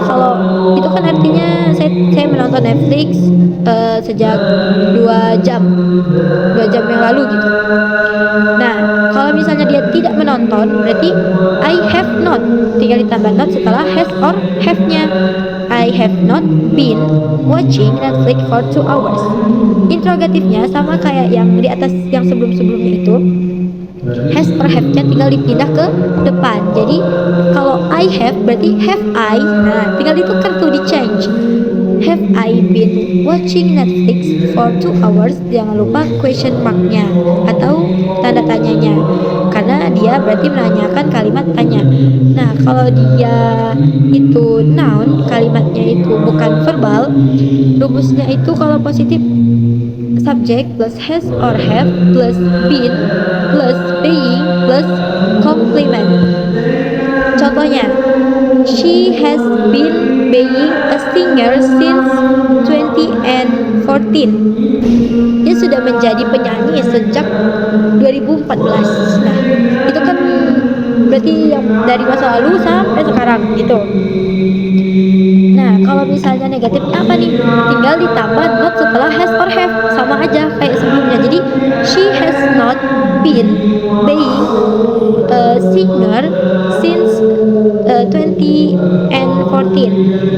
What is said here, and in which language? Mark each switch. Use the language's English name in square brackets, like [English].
[Indonesian] Kalau itu kan artinya saya menonton Netflix sejak 2 jam yang lalu gitu. Nah, kalau misalnya dia tidak menonton berarti I have not, tinggal ditambah not setelah has or have-nya. [English] I have not been watching Netflix for 2 hours. [Indonesian] Interrogatifnya sama kayak yang di atas yang sebelum-sebelumnya itu. Has or have-nya tinggal dipindah ke depan. Jadi kalau I have berarti have I. Nah, tinggal ditukar tuh, di change. [English] Have I been watching Netflix for 2 hours? [Indonesian] Jangan lupa question mark-nya atau tanda tanyanya, karena dia berarti menanyakan kalimat tanya. Nah, kalau dia itu noun, kalimatnya itu bukan verbal, rumusnya itu kalau positif subject plus has or have plus been plus being plus complement. Contohnya, [English] she has been being a singer since 2014. [Indonesian] Dia sudah menjadi penyanyi sejak 2014. Nah, itu kan berarti yang dari masa lalu sampai sekarang gitu. Nah, kalau misalnya negatifnya apa nih? Tinggal ditambah not setelah has or have, sama aja kayak sebelumnya. Jadi [English] she has not been being a singer since 2014.